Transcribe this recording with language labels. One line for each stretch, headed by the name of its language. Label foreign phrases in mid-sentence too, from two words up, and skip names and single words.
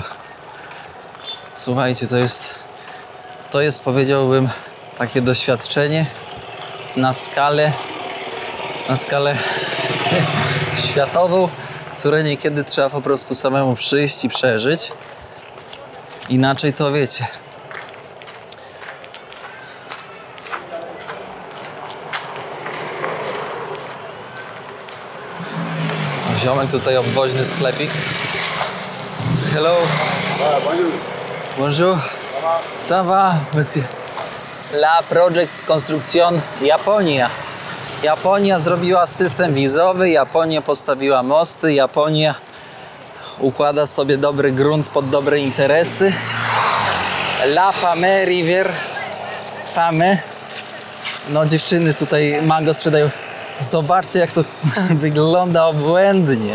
Polish: Słuchajcie, to jest powiedziałbym takie doświadczenie na skalę światową, które niekiedy trzeba po prostu samemu przyjść i przeżyć. Inaczej to wiecie. Ziomek tutaj obwoźny sklepik.
French: Hello. Bonjour. Ça va, monsieur? La Project Construction Japonia.
Polish: Japonia zrobiła system wizowy, Japonia postawiła mosty, Japonia układa sobie dobry grunt pod dobre interesy.
French: La Fame River. Fame.
Polish: No dziewczyny tutaj mango sprzedają. Zobaczcie, jak to wygląda obłędnie.